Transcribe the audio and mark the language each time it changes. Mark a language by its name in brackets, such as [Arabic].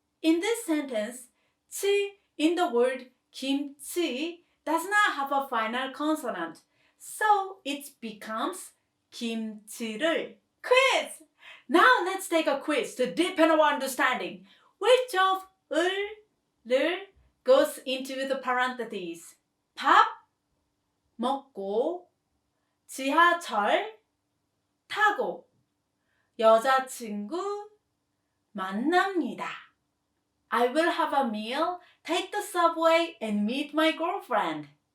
[English] In this sentence, 치 in the word 김치 does not have a final consonant. So it becomes 김치를. Quiz! Now let's take a quiz to deepen our understanding. Which of 을, 를 goes into the parentheses? [Korean] 밥 먹고 지하철 타고 여자친구 만납니다. [English] I will have a meal, take the subway and meet my girlfriend.